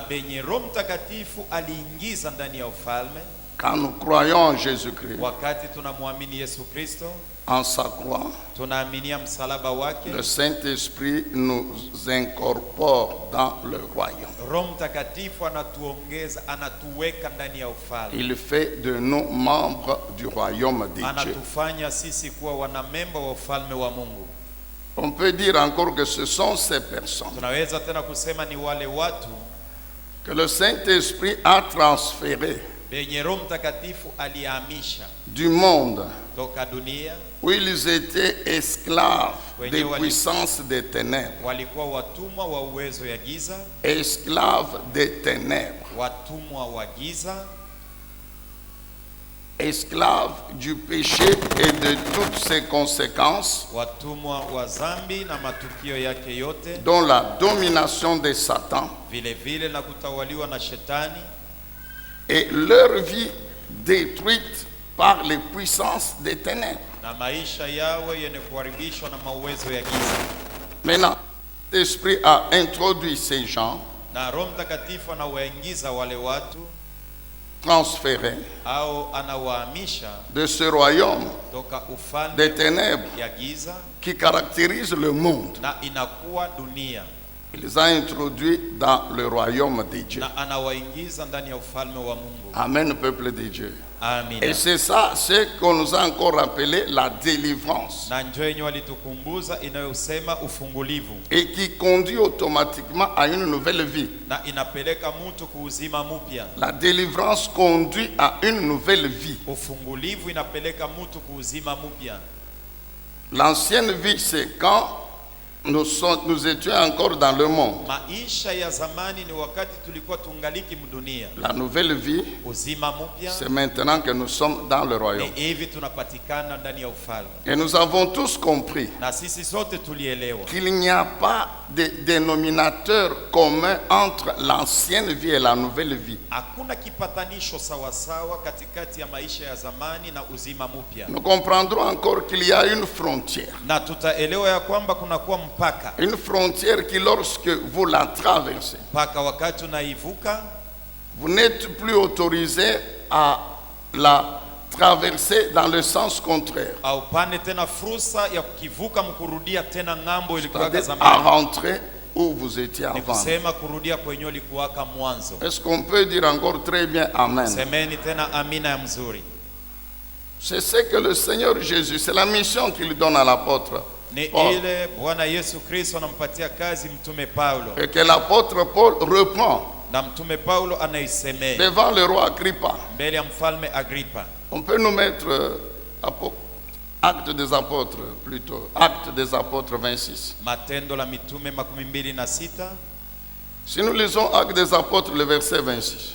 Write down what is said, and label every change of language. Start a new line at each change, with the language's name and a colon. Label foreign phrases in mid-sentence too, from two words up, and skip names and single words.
French: Quand nous croyons en Jésus-Christ, en sa croix, le Saint-Esprit nous incorpore dans le royaume. Il fait de nous membres du royaume de Dieu. On peut dire encore que ce sont ces personnes
Swahili: tunaweza tena kusema ni wale watu
French: que le Saint-Esprit a transféré
Swahili: benye Roho Mtakatifu alihamisha
French: du monde
Swahili: toka dunia
French: où ils étaient esclaves des puissances des ténèbres,
Swahili: walikuwa watumwa wa uwezo ya giza,
French: esclaves des ténèbres,
Swahili: watumwa wa giza,
French: esclaves du péché et de toutes ses conséquences,
Swahili: watumwa wa zambi na matukio yake yote,
French: dont la domination de Satan,
Swahili: vile vile na kutawaliwa na shetani,
French: et leur vie détruite par les puissances des ténèbres.
Swahili: na maisha yao yenye kuharibishwa na mauwezo ya giza.
French: Maintenant, l'Esprit a introduit ces gens,
Swahili: Na Roho Mtakatifu anawaingiza wale watu
French: transférés
Swahili: au anawahamisha
French: de ce royaume
Swahili: toka ufalme
French: des ténèbres
Swahili: ya giza
French: qui caractérise le monde.
Swahili: na inakuwa dunia,
French: Il les a introduits dans le royaume de Dieu.
Swahili: na anawaingiza ndani ya ufalme wa Mungu.
French: Amen, peuple de Dieu.
Swahili: Amina.
French: Et c'est ça ce qu'on nous a encore appelé la délivrance,
Swahili: Na njoo yenye walitukumbuza inayosema ufungulivu,
French: et qui conduit automatiquement à une nouvelle vie.
Swahili: na inapeleka mtu kuuzima mpya.
French: La délivrance conduit à une nouvelle vie.
Swahili: Ufungulivu inapeleka mtu kuuzima mpya.
French: L'ancienne vie, c'est quand nous étions encore dans le monde.
Swahili: Maisha ya zamani ni wakati tulikuwa tungaliki mdunia.
French: La nouvelle vie,
Swahili: Uzima mpya
French: c'est maintenant que nous sommes dans le royaume.
Swahili: ni hivi tunapatikana ndani ya ufalme.
French: Et nous avons tous compris
Swahili: Na sisi sote tulielewa
French: qu'il n'y a pas de dénominateur commun entre l'ancienne vie et la nouvelle vie.
Swahili: hakuna kipatanisho sawasawa katikati ya maisha ya zamani na uzima mpya.
French: Nous comprendrons encore qu'il y a une frontière.
Swahili: Na tutaelewa ya kwamba kunakuwa mpaka.
French: Une frontière qui, lorsque vous la traversez,
Swahili: Mpaka wakati unaivuka,
French: vous n'êtes plus autorisé à la traverser dans le sens contraire,
Swahili: haupane tena fursa ya kukivuka mkurudia tena ng'ambo ilikuwa
French: c'est-à-dire à
Swahili: zamani.
French: rentrer où vous étiez
Swahili: Ni
French: avant.
Swahili: kusema kurudia kwenye ulikuwaka mwanzo.
French: Est-ce qu'on peut dire encore très bien Amen?
Swahili: Semeni tena amina ya mzuri.
French: C'est ce que le Seigneur Jésus, c'est la mission qu'il donne à l'apôtre
Swahili: Ni
French: Paul,
Swahili: ile Bwana Yesu Kristo anampatia kazi mtume Paulo,
French: et que l'apôtre Paul reprend
Swahili: na mtume Paulo anaisemea
French: devant le roi Agrippa.
Swahili: mbele ya mfalme Agripa.
French: On peut nous mettre Actes des apôtres plutôt, Actes des apôtres 26.
Swahili: Matendo la mitume 26.
French: Si nous lisons Actes des apôtres, le verset 26,